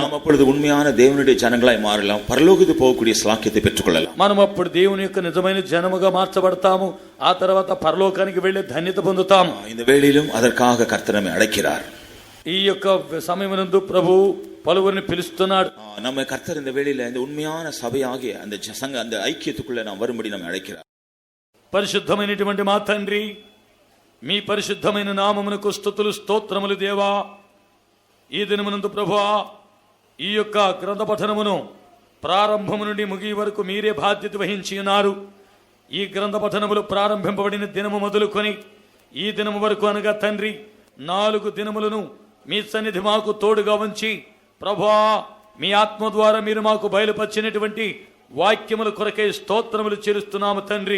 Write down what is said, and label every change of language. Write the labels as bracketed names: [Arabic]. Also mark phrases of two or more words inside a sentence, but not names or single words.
[Tamil] நாம் அப்பொழுது உண்மையான தேவனுடைய ஜனங்களாய் மாறலாம், பரலோகத்துக்கு போகக்கூடிய ஸ்லாக்கியத்தை பெற்றுக்கொள்ளலாம். [Telugu] మనం అప్పుడు దేవుని యొక్క నిజమైన జనముగా మార్చబడతాము. ఆ తర్వాత పరలోకానికి వెళ్లే ధన్యత పొందుతాము. [Tamil] இந்த வேளையிலும் அதற்காக கர்த்தர் நம்மை அழைக்கிறார். [Telugu] ఈ యొక్క సమయమునందు ప్రభు పలువురిని పిలుస్తున్నాడు. [Tamil] நம்ம கர்த்தர் இந்த வேளையில இந்த உண்மையான சபையாகிய அந்த சங்க, அந்த ஐக்கியத்துக்குள்ள நாம் வரும்படி நம்மை அழைக்கிறார். [Telugu] పరిశుద్ధమైనటువంటి మా తండ్రి, మీ పరిశుద్ధమైన నామమునకు స్తుతులు, స్తోత్రములు దేవా. ఈ దినమునందు ప్రభువా, ఈ యొక్క గ్రంథ పఠనమును ప్రారంభము నుండి ముగి వరకు మీరే బాధ్యత వహించి ఉన్నారు. ఈ గ్రంథ పఠనములు ప్రారంభింపబడిన దినము మొదలుకొని ఈ దినము వరకు అనగా తండ్రి 4 దినములను మీ సన్నిధి మాకు తోడుగా ఉంచి ప్రభువా, మీ ఆత్మ ద్వారా మీరు మాకు బయలుపరిచినటువంటి వాక్యముల కొరకై స్తోత్రములు చెల్లిస్తున్నాము తండ్రి.